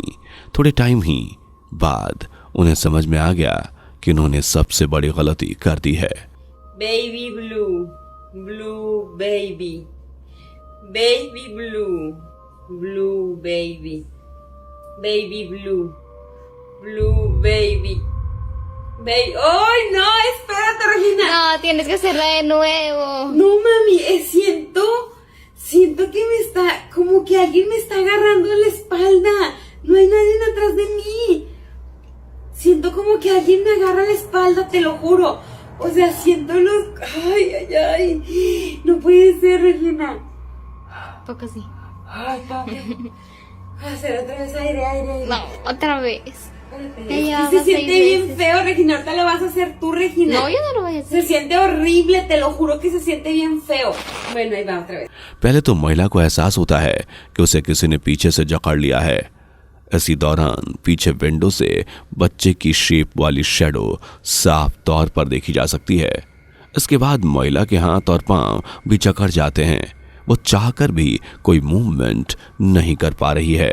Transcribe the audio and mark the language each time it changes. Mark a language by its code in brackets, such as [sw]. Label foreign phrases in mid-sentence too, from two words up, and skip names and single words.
[hi] थोड़े टाइम ही बाद उन्हें समझ में आ गया कि उन्होंने सबसे बड़ी गलती कर दी है। [en] baby blue baby, baby blue baby, baby blue बेबी, बेबी ब्लू baby. [es] ¡Ay, no! Espérate, Regina. No, tienes que hacerla de nuevo. No, mami, siento que me está, como que alguien me está agarrando en la espalda. No hay nadie atrás de mí. Siento como que alguien me agarra la espalda, te lo juro. O sea, siento los... ¡Ay! No puede ser, Regina. Toca así. Ay, papi. Hacer otra vez aire. No, otra vez. Espérate, se siente bien feo, Regina. Ahorita lo vas a hacer tú, Regina. No, yo no lo voy a hacer. Se siente horrible, te lo juro que se siente bien feo. Bueno, ahí va otra vez. [hi] पहले तो महिला को एहसास होता है कि उसे किसी ने पीछे से जकड़ लिया है। इसी दौरान पीछे विंडो से बच्चे की शेप वाली शैडो साफ तौर पर देखी जा सकती है। इसके बाद महिला के हाथ और पांव भी जकड़ जाते हैं। वो चाहकर भी कोई मूवमेंट नहीं कर पा रही है।